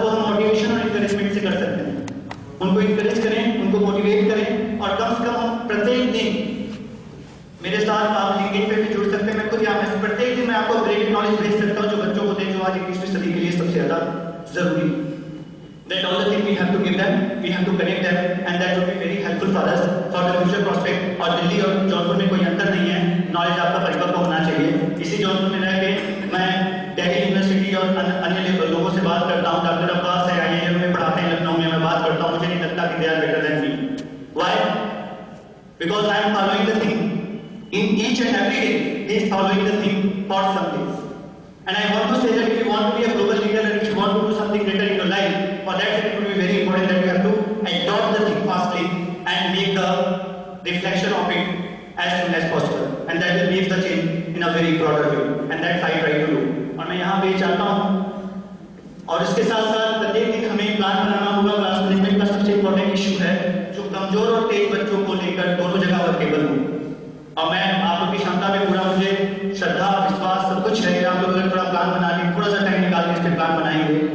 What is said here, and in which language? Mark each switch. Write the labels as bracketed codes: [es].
[hi] वो हम मोटिवेशन और इंकरेजमेंट से कर सकते हैं, उनको इंकरेज करें, उनको मोटिवेट करें, और कम से कम हम प्रत्येक दिन मेरे साथ आप लिंक्डइन पे भी जुड़ सकते हैं। मैं खुद यहाँ पे प्रत्येक दिन मैं आपको अपग्रेडेड नॉलेज भेज सकता हूँ जो बच्चों को दें, जो आज 21वीं सदी के लिए सबसे ज्यादा जरूरी। [en] That all the things we have to give them, we have to connect them, and that will be very helpful for us for the future prospect। [hi] और दिल्ली और जौनपुर में कोई अंतर नहीं है, नॉलेज आपका परिपक्व होना चाहिए। इसी जौनपुर में रह के मैं दिल्ली यूनिवर्सिटी और अन्य लोगों से बात करता हूँ, डॉक्टर अब्बास है, IIM में पढ़ाते हैं लखनऊ में, मैं बात करता हूँ, मुझे नहीं लगता कि [en] they are better than me। Why? Because I am following the thing in each and every day. He is following the thing for some days, and I want to say that if you want to be a global leader and if you want to do something greater in your life, for that it will be very important that you have to adopt the thing fastly and make the reflection of it as soon as possible, and that will leave the change in a very broader way, and that's I try to do। [hi] और मैं यहाँ पे चाहता हूँ, और इसके साथ साथ प्रत्येक दिन हमें प्लान बनाना होगा। क्लास मैनेजमेंट का सबसे इम्पोर्टेंट इशू है जो कमजोर और तेज बच्चों को लेकर दोनों जगह वर्केबल हो। और मैं आप लोग की क्षमता में पूरा, मुझे श्रद्धा विश्वास सब कुछ है, आप लोग अगर थोड़ा प्लान बना के थोड़ा सा टाइम निकाल के इस पे प्लान बनाएंगे।